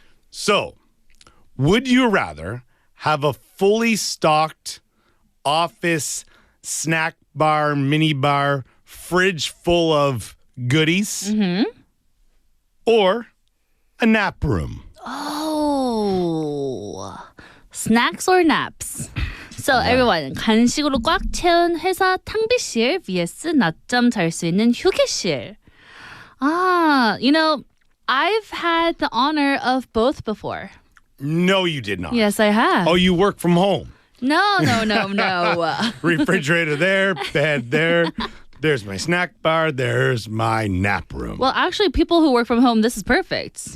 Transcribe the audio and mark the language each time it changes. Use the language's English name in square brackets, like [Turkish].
[English] So, would you rather have a fully stocked office snack bar, mini bar, fridge full of goodies, or a nap room? Oh. Snacks or naps? So everyone, [Korean] 간식으로 꽉 채운 회사 탕비실 vs 낮잠 잘 수 있는 휴게실. [English] You know, I've had the honor of both before. No, you did not. Yes, I have. Oh, you work from home. No. Refrigerator there, bed there. There's my snack bar. There's my nap room. Well, actually, people who work from home, this is perfect.